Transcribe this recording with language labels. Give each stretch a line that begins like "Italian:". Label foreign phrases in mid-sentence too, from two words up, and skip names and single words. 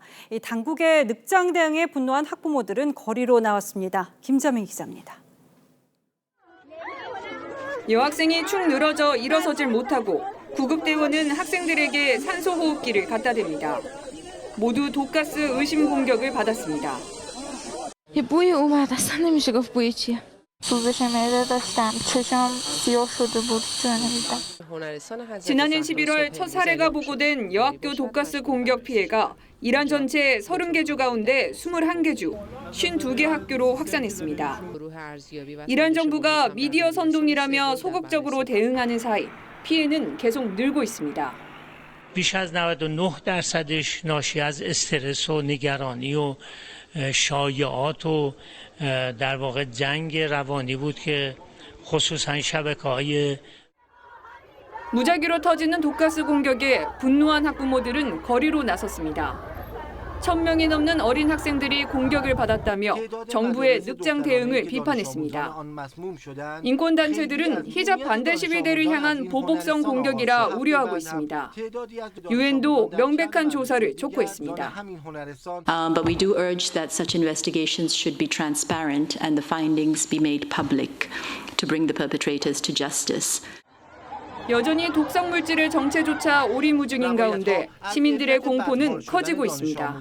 Korean: 이 당국의 늑장 대응에 분노한 학부모들은 거리로 나왔습니다. 김자민 기자입니다. 여학생이 축 늘어져 일어서질 못하고 구급대원은 학생들에게 산소호흡기를 갖다 댑니다. 모두 독가스 의심 공격을 받았습니다.
Persian: بوی اومد اصلا نمیشه گفت بوی چیه سوزش معده داشتم چشام سیاه شده بود نمیدم
Korean: 지난해 11월 첫 사례가 보고된 여학교 독가스 공격 피해가 이란 전체 30개 주 가운데 21개 주, 52개 학교로 확산했습니다. 이란 정부가 미디어 선동이라며 소극적으로 대응하는 사이 피해는 계속 늘고 있습니다.
Persian: بیش از 99%ش ناشی از استرس و نگرانی و شایعات و در واقع جنگ روانی بود که خصوصا شبکه‌های
Korean: 무작위로 터지는 독가스 공격에 분노한 학부모들은 거리로 나섰습니다. 1,000명이 넘는 어린 학생들이 공격을 받았다며 정부의 늑장 대응을 비판했습니다. 인권단체들은 히잡 반대 시위대를 향한 보복성 공격이라 우려하고 있습니다. 유엔도 명백한 조사를 촉구했습니다.
English: But we do urge that such investigations should be transparent and the findings be made public to bring the perpetrators to justice.
Korean: 여전히 독성 물질의 정체조차 오리무중인 가운데 시민들의 공포는 커지고 있습니다.